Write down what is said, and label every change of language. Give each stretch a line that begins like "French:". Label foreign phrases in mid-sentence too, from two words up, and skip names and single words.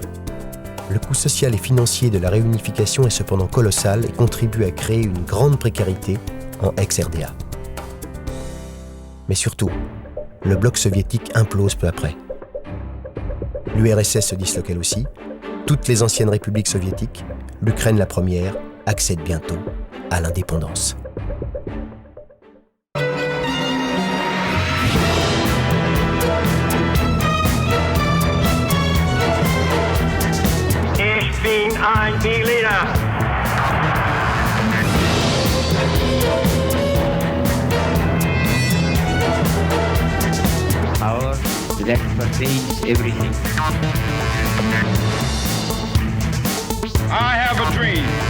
French: Le coût social et financier de la réunification est cependant colossal et contribue à créer une grande précarité en ex-RDA. Mais surtout, le bloc soviétique implose peu après. L'URSS se disloque elle aussi. Toutes les anciennes républiques soviétiques, l'Ukraine la première, accèdent bientôt à l'indépendance.
German: Ich bin ein Berliner.
English: Power that pervades everything. I have a dream.